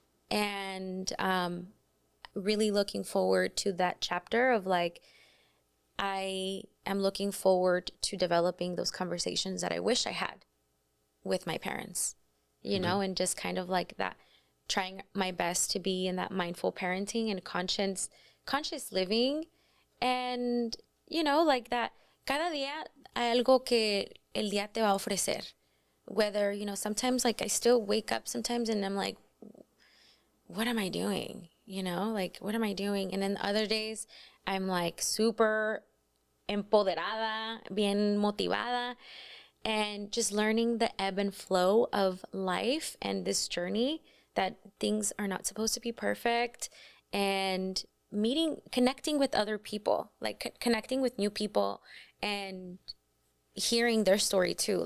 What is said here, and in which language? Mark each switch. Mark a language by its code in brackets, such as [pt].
[en] And really looking forward to that chapter of like, I am looking forward to developing those conversations that I wish I had with my parents, you know, and just kind of like that, trying my best to be in that mindful parenting and conscious living. And, like that, [es] cada día hay algo que el día te va a ofrecer. [en] Whether, sometimes like I still wake up sometimes and I'm like, what am I doing? Like, what am I doing? And then other days I'm like [es] super empoderada, bien motivada, [en] and just learning the ebb and flow of life and this journey, that things are not supposed to be perfect, and connecting with other people, like connecting with new people and hearing their story too.